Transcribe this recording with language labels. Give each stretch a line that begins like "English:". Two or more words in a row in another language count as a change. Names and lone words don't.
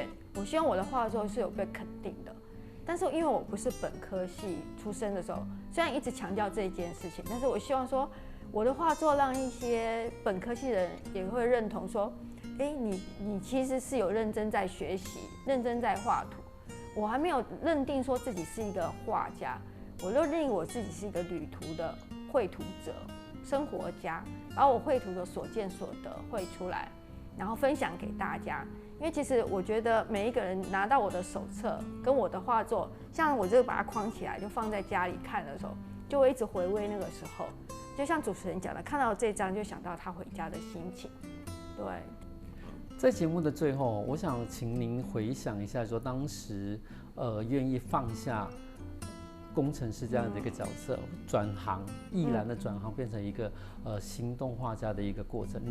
Chinese: 我希望我的畫作是有被肯定的。但是因為我不是本科系出身的時候，雖然一直強調這一件事情，但是我希望說我的畫作讓一些本科系的人也會認同說，你其實是有認真在學習，認真在畫圖。我還沒有認定說自己是一個畫家，我就認定我自己是一個旅途的繪圖者、生活家，把我繪圖的所見所得繪出來，然後分享給大家。因為其實我覺得每一個人拿到我的手冊跟我的畫作，像我這個把它框起來就放在家裡看的時候，就會一直回味那個時候。就像主持人講的，看到這張就想到他回家的心情。對。在節目的最後，我想請您回想一下，說當時願意放下工程师这样的一个角色，转行毅然的转行变成一个行动画家的一个过程。